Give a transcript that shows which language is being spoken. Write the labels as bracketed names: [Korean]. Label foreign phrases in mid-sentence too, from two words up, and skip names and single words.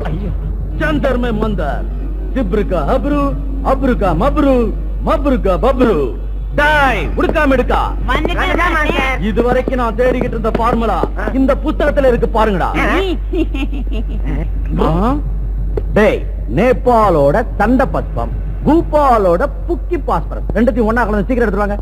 [Hindi] जंतर में मंदर, जिब्र का हब्रू, अब्रू का मब्रू, मब्रू का बब्रू. [Tamil] டாய் உடுக்காம எடுக்கா. இதுவரைக்கும் நான் தேடிக்கிட்டு இருந்த ஃபார்முலா இந்த புத்தகத்துல இருக்கு பாருங்கடா. டேய், நேபாளோட தண்ட பஸ்பம், பூபாலோட புக்கி பாஸ்பரஸ் ரெண்டுத்தையும் ஒண்ணா கலந்து சீக்கிரம் எடுத்துவாங்க.